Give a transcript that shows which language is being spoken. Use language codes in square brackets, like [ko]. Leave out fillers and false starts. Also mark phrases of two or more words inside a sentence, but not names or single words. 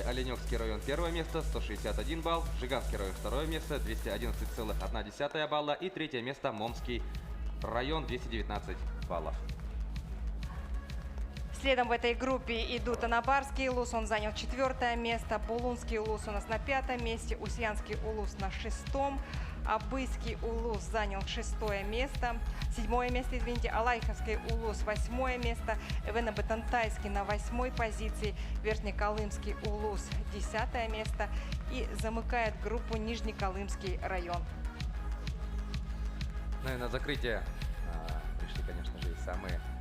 [ru] Оленевский район 1 место, 161 балл. Жиганский район 2 место, 211,1 балла. И 3 место Момский район, 219 баллов. Следом в этой группе идут Анабарский Улус, он занял 4 место. Булунский Улус у нас на 5 месте. Усьянский Улус на 6-м. Абыйский Улус занял 6 место. 7 место, извините. Алайховский Улус 8 место. Эвено-Батантайский на 8 позиции. Верхнеколымский Улус 10 место. И замыкает группу Нижнеколымский район. Ну и на закрытие пришли, конечно же, и самые